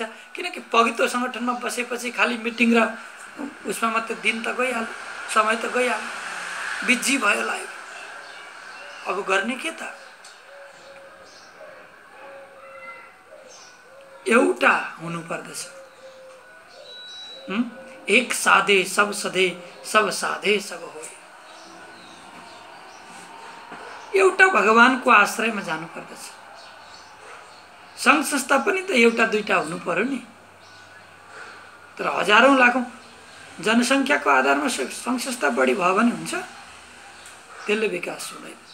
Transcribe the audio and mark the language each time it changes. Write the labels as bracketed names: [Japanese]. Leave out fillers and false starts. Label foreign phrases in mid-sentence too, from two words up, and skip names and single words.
[Nepali] किनकि पवित्र सङ्गठनमा बसेपछि खालि मिटिङ र उसमा मात्र दिन त गइहाल्यो, समय त गइहाल्यो, बिजी भयो लाग्यो। अब गर्ने के त? एउटा हुनु पर्दछ। [Hindi] एक साधे सब सधे, सब साधे सब हो। [Nepali] एउटा भगवानको आश्रयमा जानु पर्दछ। सङ्घ संस्था पनि त 1-2टा हुनु पर्यो नि, तर हजारौं लाखौं जनसङ्ख्याको आधारमा सङ्घ संस्था बढी भयो भने हुन्छ, त्यसले विकास हुँदैन।